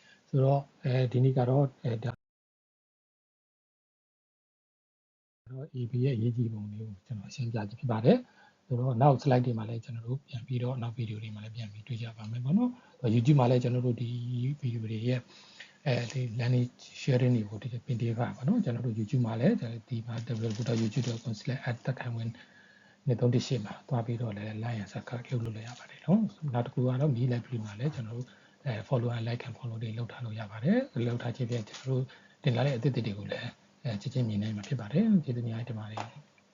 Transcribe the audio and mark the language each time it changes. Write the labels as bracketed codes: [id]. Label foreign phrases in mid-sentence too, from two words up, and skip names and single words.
[my] ဆိုတော့ဒီနေ့ကတော့ဒါတော့ AB ရဲ့အရေးကြီးပုံလေးကိုကျွန်တော်ရှင်းပြခြင်းဖြစ်ပါတယ်ဆိုတော့နောက် slide တွေမှာလည်း ကျွန်တော်တို့ပြန်ပြီးတော့နောက်ဗီဒီယိုတွေမှာလည်းပြန်ပြီးတွေ့ကြပါမယ်ပေါ့နော် YouTube မှာလည်းကျွန်တော်တို့ဒီဗီဒီယိုတွေရဲ့ဒီ [en] landing sharing [my] တွေကိုဒီပင်တေးပါပါနော်ကျွန်တော်တို့ YouTube မှာလည်းဒီမှာ www.youtube.com/@ တက်ခိုင်ဝင်နေ38မှာတွားပြီးတော့လည်း [en] like and subscribe [my] လုပ်လို့လည်းရပါတယ်နော်နောက်တစ်ခုကတော့ Me Library မှာလည်းကျွန်တော်တို့ [en] follow and like and follow [my] တွေလုပ်ထားလို့ရပါတယ်လုပ်ထားခြင်းဖြင့်ကျွန်တော်တို့တင်လာတဲ့အသစ်တွေကိုလည်းချက်ချင်းမြင်နိုင်မှာဖြစ်ပါတယ်ကျေးဇူးများတင်ပါတယ်